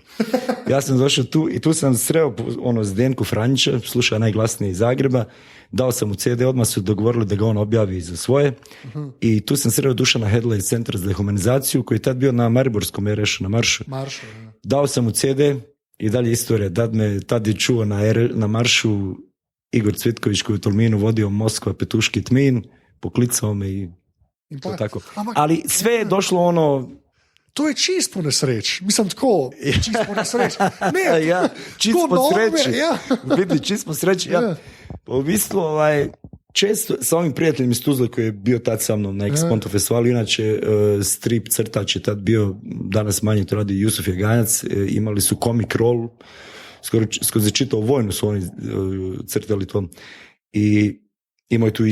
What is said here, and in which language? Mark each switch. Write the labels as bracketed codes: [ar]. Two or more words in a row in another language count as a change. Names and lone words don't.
[bs] Ja sam došao tu i tu sam sreo Zdenku Franjića, slušao najglasnije iz Zagreba, dao sam mu CD, odmah su dogovorili da ga on objavi za svoje i tu sam sreo Dušana Hedla iz Centra za dehumanizaciju koji je tad bio na Mariborskom RS-u, na Maršu. Dao sam mu CD i dalje istorija, tad je čuo na Maršu Igor Cvitković koji je u Tolminu vodio Moskva, Petuški, Tmin, poklicao me i to tako. Ali sve je došlo [sl] To je čist po nesreč. Mislim, tako, čist po nesreč. [bs] Ne, čist po sreći. Vidi, čist po sreći. U bistvu, često sa ovim prijateljem iz Tuzle koji je bio tad sa mnom na Ex-Ponto festivalu, inače strip crtač je tad bio, danas manje to radi Jusuf Jaganjac, imali su comic roll, skoro je čitao vojnu su oni crtali to i imaju tu